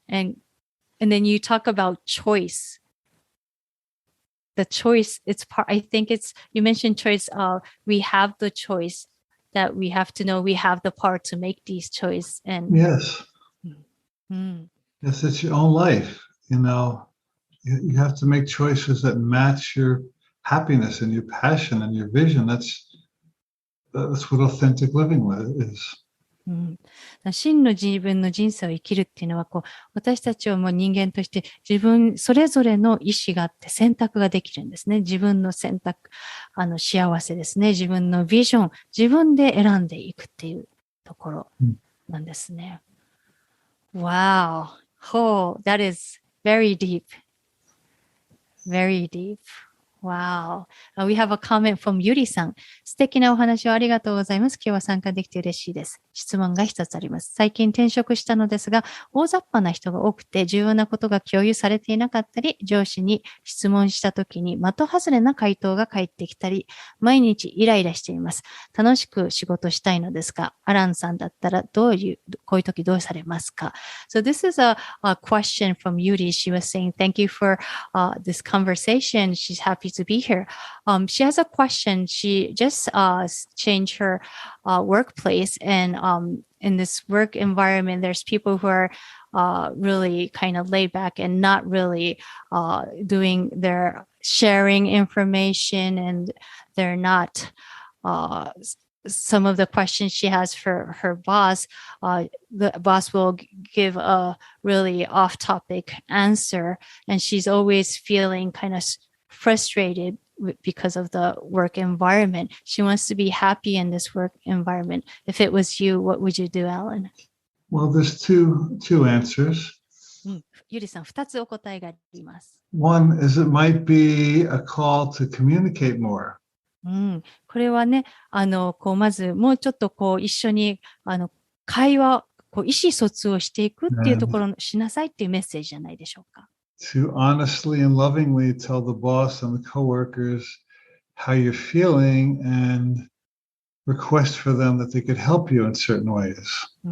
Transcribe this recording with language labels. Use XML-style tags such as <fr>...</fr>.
<en>And then you talk about choice. The choice, I think you mentioned choice, we have the choice that we have to know we have the power to make these choices. And Yes. Yes, it's your own life. You have to make choices that match your happiness and your passion and your vision. That's what authentic living is.</en> <ja>真の自分の人生を生きるっていうのは、私たちはもう人間として自分それぞれの意思があって選択ができるんですね。自分の選択、幸せですね。自分のビジョン、自分で選んでいくっていうところなんですね。</ja> <en>Wow. Oh, that is very deep. Very deep. Wow. We have a comment from ゆりさん。</en> <ja>素敵なお話をありがとうございます。今日は参加できて嬉しいです。質問が一つあります。最近転職したのですが、大雑把な人が多くて重要なことが共有されていなかったり、上司に質問したときに的外れな回答が返ってきたり、毎日イライラしています。楽しく仕事したいのですが、アランさんだったらこういう時どうされますか？</ja> <en>So this is a question from Yuri. She was saying, thank you for this conversation. She's happy to be here. She has a question. She just changed her workplace, and in this work environment, there's people who are really kind of laid back and not really doing their sharing information, and they're not some of the questions she has for her boss, the boss will give a really off-topic answer, and she's always feeling kind of frustrated because of the work environment. She wants to be happy in this work environment. If it was you, what would you do, Alan? Well, there's two answers.</en> <ja>ゆりさん、2つお答えがあります。</ja> <en>One is it might be a call to communicate more.</en> <ja>これはね、まずもうちょっと一緒に、会話、意思疎通をしていくっていうところしなさいっていうメッセージじゃないでしょうか。</ja> <en>To honestly and lovingly tell the boss and the coworkers how you're feeling and request for them that they could help you in certain ways.</en>